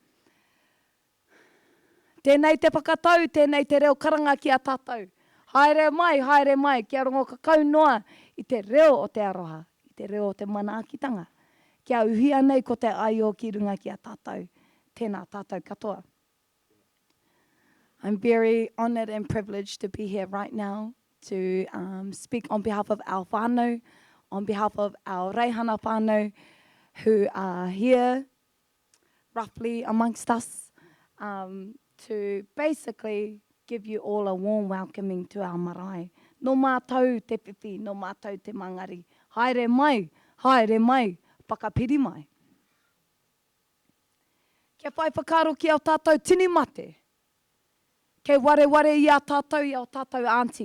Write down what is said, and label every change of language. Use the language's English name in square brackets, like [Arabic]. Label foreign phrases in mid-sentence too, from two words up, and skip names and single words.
[Māori] Tēnei te whakatau, tēnei te reo karanga ki a tātou. Haere mai, kia rongo ka kaunoa i te reo o te aroha, i te reo o te manaakitanga. Kia uhia nei ko te ai o ki runga ki a tātou, tēnā tātou katoa. [English] I'm very honoured and privileged to be here right now to speak on behalf of our whānau, on behalf of our reihana whānau who are here roughly amongst us, to basically give you all a warm welcoming to our marae. [Māori] No mātou te pipi, no mātou te mangari. Haere mai, whakapiri mai. Kia whai whakaro ki au tātou tini mate. Kei ware i a tātou auntie.